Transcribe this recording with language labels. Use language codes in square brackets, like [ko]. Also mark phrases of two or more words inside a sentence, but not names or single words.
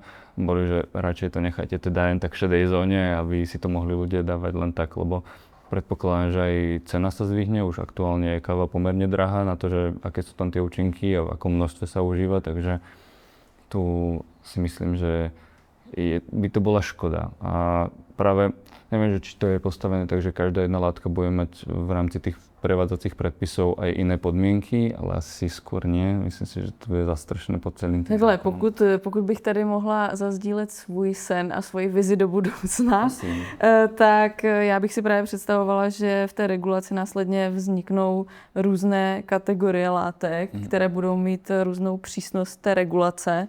[sk] Boli, že radšej to nechajte teda len tak v šedej zóne, aby si to mohli ľudia dávať len tak, lebo predpokladám, že aj cena sa zvýhne, už aktuálne je káva pomerne drahá na to, že aké sú tam tie účinky a v akom množstve sa užíva, takže tu si myslím, že by to bola škoda. A práve neviem, že či to je postavené tak, že každá jedna látka bude mať v rámci tých prevádzacích predpisov aj iné podmínky, ale asi skôr nie. Myslím si, že to je zastrešené pod celým tým. [cs] Takhle, pokud bych tady mohla zazdílet svůj sen a svoji vizi do budoucna, tak já bych si právě představovala, že v té regulaci následně vzniknou různé kategorie látek, které budou mít různou přísnost té regulace.